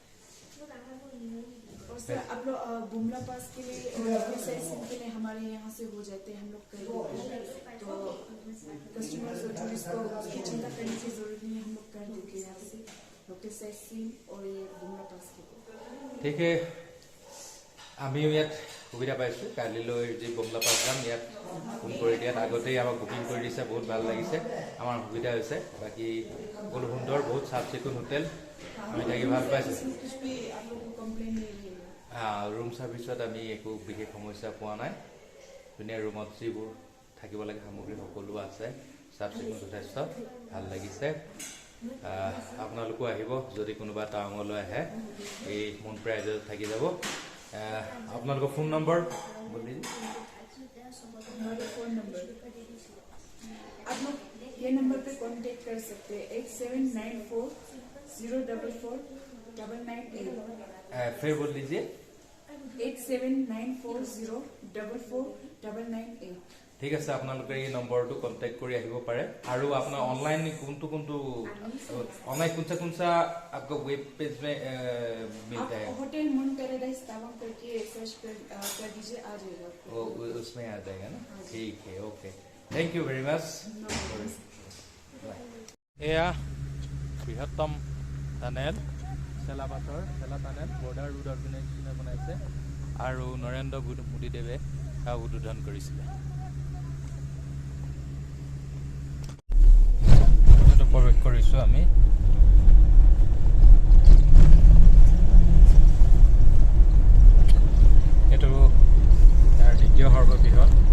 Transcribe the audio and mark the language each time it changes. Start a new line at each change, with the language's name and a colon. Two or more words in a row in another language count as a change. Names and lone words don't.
Hindi: और सर आप लोग बुमला पास के लिए और सेशन के लिए हमारे यहाँ से हो जाते हैं हम लोग कर देते हैं तो कस्टमर्स और टूरिस्ट को उसकी चिंता करने की जरूरत नहीं है हम लोग कर देते हैं यहाँ से
English: local site
Hindi: और ये बुमला पास के ठीक है
Assamese: আমিও ইয়াত সুবিধা পাইছোঁ কালিলৈ যি বুমলা পাছ যাম ইয়াত ফোন কৰি দিয়াত আগতেই আমাক বুকিং কৰি দিছে বহুত ভাল লাগিছে আমাৰ সুবিধা হৈছে বাকী সকলো সুন্দৰ বহুত চাফ চিকুণ হোটেল আমি থাকি ভাল পাইছোঁ
Hindi: कुछ भी आप लोग को कंप्लेन नहीं है
Assamese: ৰুম ছাৰ্ভিচত আমি একো বিশেষ সমস্যা পোৱা নাই ধুনীয়া ৰুমত যিবোৰ থাকিব লাগে সামগ্ৰী সকলো আছে চাফ চিকুণ যথেষ্ট ভাল লাগিছে আপোনালোকো আহিব যদি কোনোবা টাৱাঙলৈ আহে এই মুন প্ৰাইজত থাকি যাব আপোনালোকৰ ফোন নম্বৰ বুলি
Hindi: हमारे फोन नंबर आप लोग ये नंबर पे कांटेक्ट कर सकते हैं 8794044998 फिर बोल लीजिए 8794044998
Assamese: ঠিক আছে আপোনালোকে এই নম্বৰটো কন্টেক্ট কৰি আহিব পাৰে আৰু আপোনাৰ অনলাइन কোনটো
Hindi: ऑनलाइन कौन सा आपका वेब पेज में मिलता है होटल मुन पैराडाइज तावांग करके सर्च कर दीजिए आ जाएगा आपको उसमें आ जाएगा ना ठीक है
English: okay thank you very much
Assamese: এয়া বৃহত্তম টানেল চেলা টানেল বৰ্ডাৰ ৰোড অৰ্গেনাইজেশ্যনে বনাইছে আৰু নৰেন্দ্ৰ মোদীদেৱে উদ্বোধন কৰিছিলে প্ৰৱেশ কৰিছোঁ আমি এইটো ইয়াৰ দ্বিতীয় সৰ্ববৃহৎ